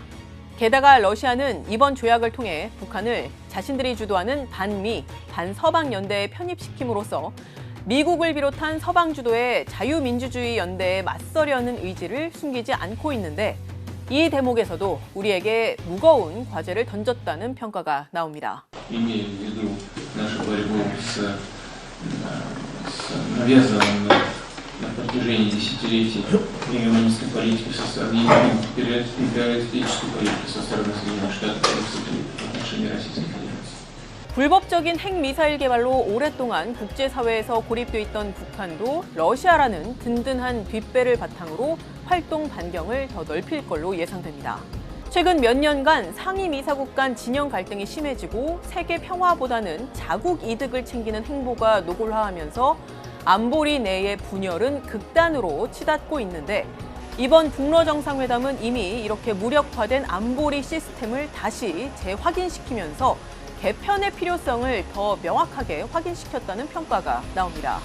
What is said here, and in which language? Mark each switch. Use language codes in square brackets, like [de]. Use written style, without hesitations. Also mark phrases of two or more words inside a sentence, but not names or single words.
[ko] 게다가 러시아는 이번 조약을 통해 북한을 자신들이 주도하는 반미, 반서방 연대에 편입시킴으로써 미국을 비롯한 서방 주도의 자유민주주의 연대에 맞서려는 의지를 숨기지 않고 있는데, 이 대목에서도 우리에게 무거운 과제를 던졌다는 평가가 나옵니다. [ru] на протяжении десятилетий гегемонистской политики со стороны империалистической политики со стороны Соединенных Штатов в отношении Российской Федерации. [ko] 불법적인 핵미사일 개발로 오랫동안 국제사회에서 고립돼 있던 북한도 러시아라는 든든한 뒷배를 바탕으로 활동 반경을 더 넓힐 걸로 예상됩니다. 최근 몇 년간 상임이사국 간 진영 갈등이 심해지고 세계 평화보다는 자국 이득을 챙기는 행보가 노골화하면서 안보리 내의 분열은 극단으로 치닫고 있는데, 이번 북러 정상회담은 이미 이렇게 무력화된 안보리 시스템을 다시 재확인시키면서 개편의 필요성을 더 명확하게 확인시켰다는 평가가 나옵니다.